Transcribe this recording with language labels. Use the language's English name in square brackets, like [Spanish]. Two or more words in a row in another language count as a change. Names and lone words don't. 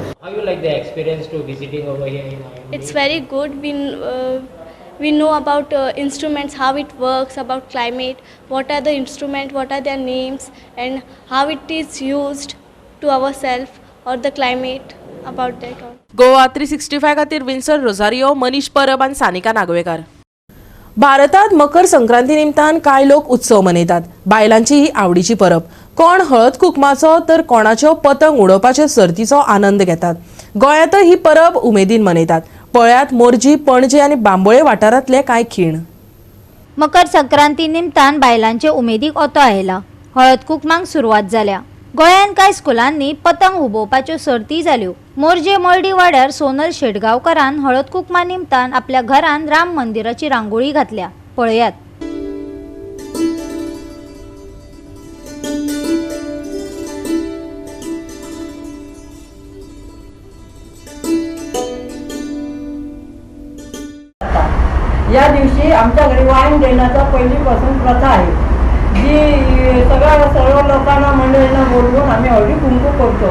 [English] How you like the experience to visiting over here in IMD? It's very good. We know about instruments, how it works, about climate, what are the instruments, what are their names, and how it is used to ourselves or the climate, about that all. [Konkani] गोवा 365 खातीर विन्सर रोझारियो, मनीष परब आनी सानिका नागवेकार. भारतात मकर संक्रांती निमतान कांय लोक उत्सव मनयतात. बायलांची ही आवडीची परब. कोण हळद कुकमाचो तर कोणाच्यो पतंग उडोवपाचे सर्तीचो आनंद घेतात. गोंयांतय ही परब उमेदीन मनयतात. पळयात मोरजी, पणजे आनी बांबोळे वाठारांतले कांय खीण. मकर संक्रांती निमतान बायलांचे उमेदीक ओतो आयला. हळद कुकमांक सुरवात जाल्या. गोंयान कांय स्कुलांनी पतंग हुबोवपाच्यो सर्ती जाल्यो. मोरजे मळडी वाड्यार सोनल शेटगांवकारान हळद कुकमा निमतान आपल्या घरान राम मंदिराची रांगोळी घातल्या. पळयात. [Marathi] या दिवशी आमच्या घरी वाईन देण्याचा पहिलीपासून प्रथा आहे, जी सर्व लोकांना मंडळींना बोलवून आम्ही हळदी कुंकू करतो.